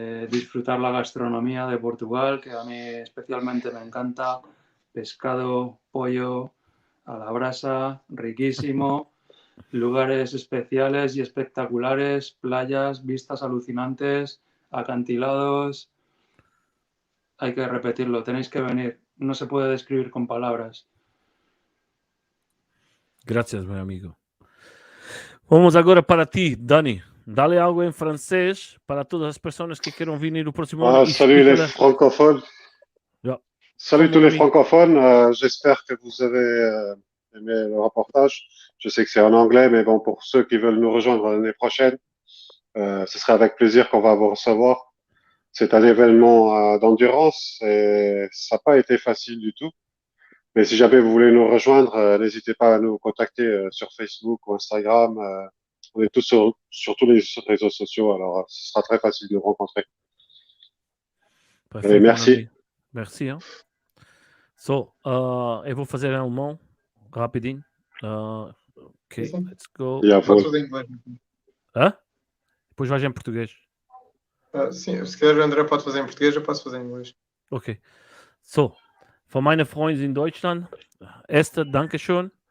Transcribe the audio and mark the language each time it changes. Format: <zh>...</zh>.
<es>disfrutar la gastronomía de Portugal, que a mí especialmente me encanta, pescado, pollo a la brasa, riquísimo, lugares especiales y espectaculares, playas, vistas alucinantes, acantilados. Hay que repetirlo, tenéis que venir, no se puede describir con palabras. Gracias,</es> <pt>meu amigo. Vamos agora para ti, Dani. Dale algo em francês para todas as pessoas que queiram vir no próximo ano.</pt> <fr>Salut les francophones. Salut tous les francophones. J'espère que vous avez aimé le reportage. Je sais que c'est en anglais, mais bon, pour ceux qui veulent nous rejoindre l'année prochaine, ce serait avec plaisir qu'on va vous recevoir. C'est un événement d'endurance et ça n'a pas été facile du tout. Mais si jamais vous voulez nous rejoindre, n'hésitez pas à nous contacter sur Facebook ou Instagram. On est tous sur tous les réseaux sociaux, alors ce sera très facile de nous rencontrer. Parfait, Et merci. Merci. Hein.</fr> <pt>So, eu vou fazer em alemão, rapidinho.</pt> <en>Ok,</en> <pt>Sim.</pt> <en>let's go. Yeah,</en> <pt>Pode</pt> <en>for</en> <pt>fazer em inglês. Hã? Depois vais em português. Sim, se quiser o André pode fazer em português, eu posso fazer em inglês.</pt> <en>Okay.</en> <de>So, von meinen Freunden in Deutschland, Esther, Dankeschön.</de>